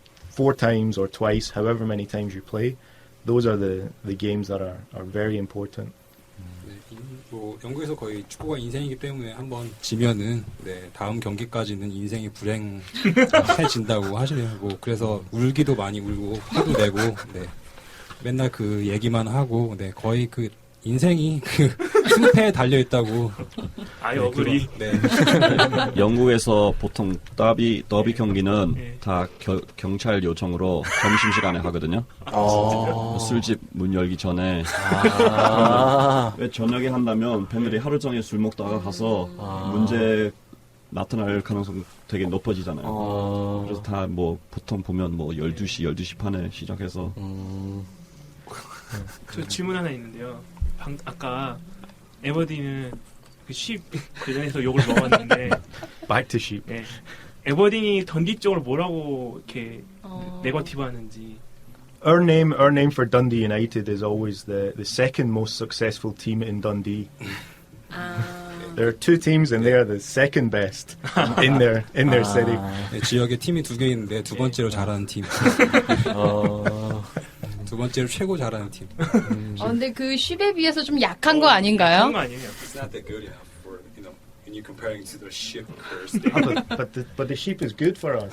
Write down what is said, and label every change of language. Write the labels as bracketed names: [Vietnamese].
[English] 4 times or twice, however many times you play, those are the games that are very important. [Korean] 뭐 영국에서 거의 축구가 인생이기 때문에 한번 지면은 다음 경기까지는 인생이 불행해진다고 하시네요. 뭐 그래서 울기도 많이 울고 화도 내고 맨날 그 얘기만 하고 거의 그 인생이 그 승패에 달려 있다고. [English] 아이 어그리. [Korean] 영국에서 보통 더비 경기는 다 경찰 요청으로 점심시간에 하거든요. 술집 문 열기 전에. 왜 저녁에 한다면 팬들이 하루 종일 술 먹다가 가서 문제 나타날 가능성 되게 높아지잖아요. 그래서 다 뭐 보통 보면 뭐 12시 반에 시작해서. 저 질문 하나 있는데요. 아까 에버딘은 그 쉽 관련해서 욕을 먹었는데 [English] Back to sheep. [Korean] 네. 에버딘이 던디 쪽으로 뭐라고 이렇게 네거티브 하는지. [English] Our name for Dundee United is always the second most successful team in Dundee. There are 2 teams and they are the second best in their city. [Korean] 지역에 팀이 2개 있는데 두 번째로 잘하는 팀. 두 번째로 최고 잘하는 팀. 근데 그 쉽에 비해서 좀 약한 거 아닌가요? 그런 거 아니에요? [English] It's not that good enough for when you comparing to the ship first. But the sheep is good for us.